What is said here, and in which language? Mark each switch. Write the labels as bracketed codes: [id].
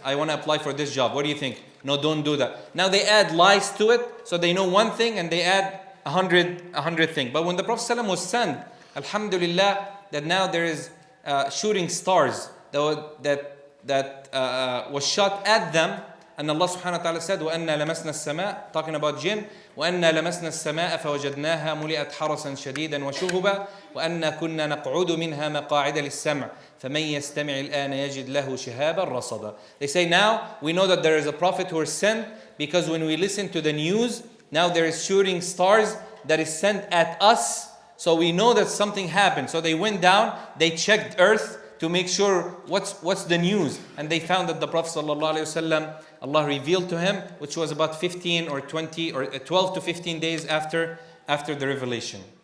[en] I want to apply for this job. What do you think? No, don't do that. Now they add lies to it, so they know one thing and they add 100 things. But when the Prophet ﷺ was sent, alhamdulillah, that now there is shooting stars that was shot at them. And Allah subhanahu wa ta'ala said, [ar] وَأَنَّا لَمَسْنَا السَّمَاء, [en] talking about jinn, [ar] وَأَنَّا لَمَسْنَا السَّمَاءَ فَوَجَدْنَاهَا مُلِئَتْ حَرَسًا شَدِيدًا وَشُهُبًا وَأَنَّا كُنَّا نَقْعُدُ مِنْهَا مَقَاعِدَ لِلسَّمْعِ فَمَنْ يَسْتَمِعِ الْآنَ يَجِدْ لَهُ شِهَابًا رَصَدًا. [en] They say now, we know that there is a prophet who is sent, because when we listen to the news, now there is shooting stars that is sent at us, so we know that something happened. So they went down, they checked earth, to make sure what's the news. And they found that the Prophet ﷺ, Allah revealed to him, which was about 15 or 20 or 12 to 15 days after the revelation.